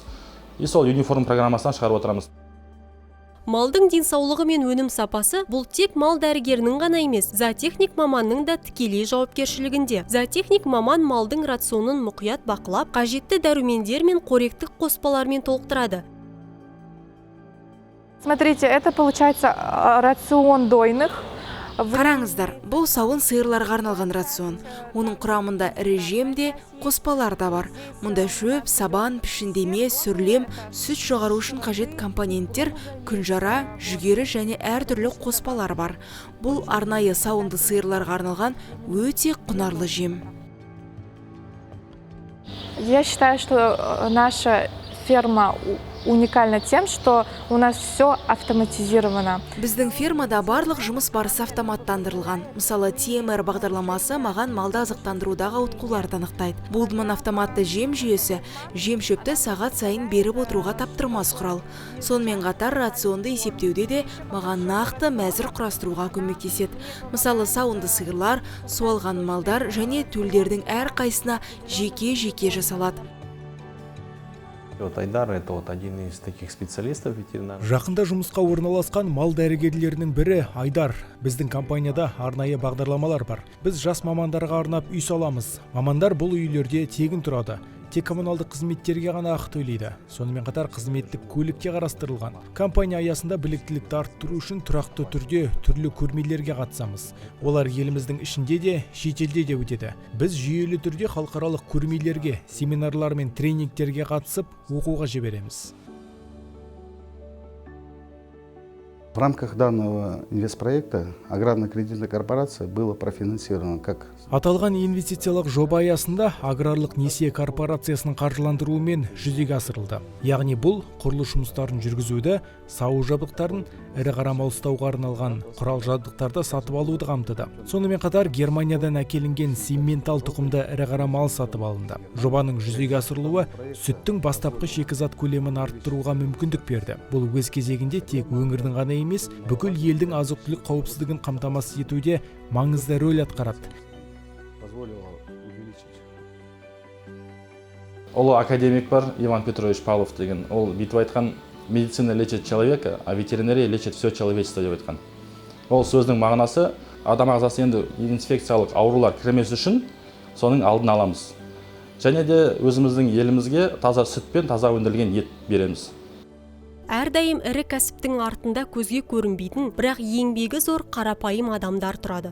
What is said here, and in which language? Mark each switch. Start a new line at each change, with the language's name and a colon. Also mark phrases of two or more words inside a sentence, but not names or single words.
Kazakh: И сол униформ программасынан шығарып отырамыз. Малдың денсаулығы мен өнім сапасы бұл тек мал дәрігерінің ғана емес, зоотехник маманның да тікелей жауапкершілігінде. Зоотехник маман малдың рационын мұқият бақылап, қажетті дәрумендер мен қоректік қоспалармен толықтырады.
Russian: Смотрите, это получается рацион дойных.
Kazakh: Қараңыздар, бұл сауын сиырларға арналған рацион. Оның құрамында ірі жем де, қоспалар да бар. Мұнда шөп, сабан, пішіндеме, сүрлем, сүт шығару үшін қажет компоненттер, күнжара, жүгері және әртүрлі қоспалар бар. Бұл арнайы сауынды сиырларға арналған өте құнарлы жем.
Russian: Я считаю, что наша ферма уникальна тем, что у нас все автоматизировано.
Kazakh: Біздің фермада барлық жұмыс барысы автоматтандырылған. Мысалы, TMR бағдарламасы маған малды азықтандырудағы ауытқуларды анықтайды. Булдман автоматты жем жүйесі жем шөпті сағат сайын беріп отыруға таптырмас құрал. Сонымен қатар рационды есептеуде де маған нақты мәзір құрастыруға көмектеседі. Мысалы, сауынды сиырлар, суалған малдар және төлдердің әр қайсына жеке-жеке жасалады. Айдар –
Russian: это один из таких специалистов ветеринарных.
Kazakh: Жақында жұмысқа орналасқан мал дәрігерлерінің бірі Айдар. Біздің компанияда арнайы бағдарламалар бар. Біз жас мамандарға арнап үй саламыз. Мамандар бұл үйлерде тегін тұрады. Тек коммуналдық қызметтерге ғана ақы төлейді. Сонымен қатар қызметтік көлікке қарастырылған. Компания аясында біліктілікті арттыру үшін тұрақты түрде түрлі көрмелерге қатысамыз. Олар еліміздің ішінде де, шетелде де өтеді. Біз жүйелі түрде халықаралық көрмелерге, семинарлар мен тренингтерге қатысып, оқуға жібереміз.
Russian: В рамках данного инвестпроекта аграрно-кредитная корпорация была профинансирована как
Kazakh: Аталған инвестициялық жоба аясында аграрлық несие корпорациясының қаржыландыруымен жүзеге асырылды. Яғни бұл құрылыс жұмыстарын жүргізуді, сау жабдықтарын, ірі қара мал ұстауға арналған құрал жабдықтарды сатып алуды қамтыды. Сонымен қатар Германиядан әкелінген симментал тұқымды ірі қара мал сатып алынды. Жобаның жүзеге асырылуы сүттің бастапқы шикізат көлемін арттыруға мүмкіндік берді. Бұл өз кезегінде тек өңірдің ғана емес, бүкіл елдің азық-түлік қауіпсіздігін қамтамасыз етуде маңызды рөл атқарады. Ұлы академик бар, Иван Петрович Павлов деген. Ол бүйтіп айтқан,
Russian: медицина лечит человека, а ветеринария лечит все человечество
Kazakh: деп айтқан. Ол сөздің мағынасы, адам ағзасы енді инфекциялық аурулар кірмес үшін соның алдын аламыз. Және де өзіміздің елімізге таза сүт пен таза өндірілген ет береміз. Әрдайым ірі кәсіптің артында көзге көрінбейтін, бірақ еңбегі зор қарапайым адамдар тұрады.